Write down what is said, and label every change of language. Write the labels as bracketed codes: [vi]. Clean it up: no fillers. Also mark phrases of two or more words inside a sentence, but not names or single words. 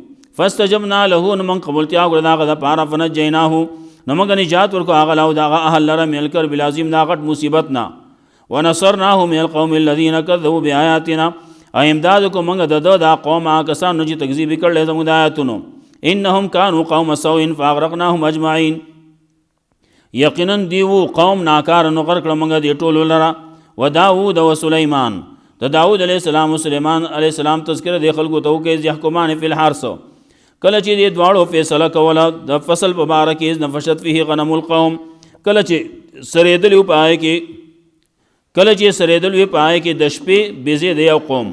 [ar] فاستجبنا له، [ps] نو موږ قبولتیا وکړه د هغه دپاره، فنجیناه، نو موږ نجات ورکړو هغه له او د هغه اهل لره [ar] من الکرب العظیم، [ps] دا غټ مصیبت نه. [ar] ونصرناه من القوم الذین کذبوا بآیاتنا، [ps] او امداد کو موږ د دا قوم هغه کسانو چې تکذیب کړل زموږ د آیاتونو. [ar] انهم كانوا قوم سوء فاغرقناهم اجمعین، [ps] یقینا دیو قوم ناکار، نو غرق کړه موږ دې ټولو لره. [ar] وداود وسلیمان، [ps] د داود [ar] علیہ السلام [ps] و سلیمان [ar] علیہ السلام [ps] تذکرہ د خلکو ته وکړه، [ar] یحکمان فی الحرث، [ps] کله چې دې دواړو فیصله کوله د فصل په باره کې، [ar] اذ نفشت فیه غنم القوم، [ps] کله چې سریدل په آی کې، کله چې سریدل په آی کې د شپې بیزې د یو قوم.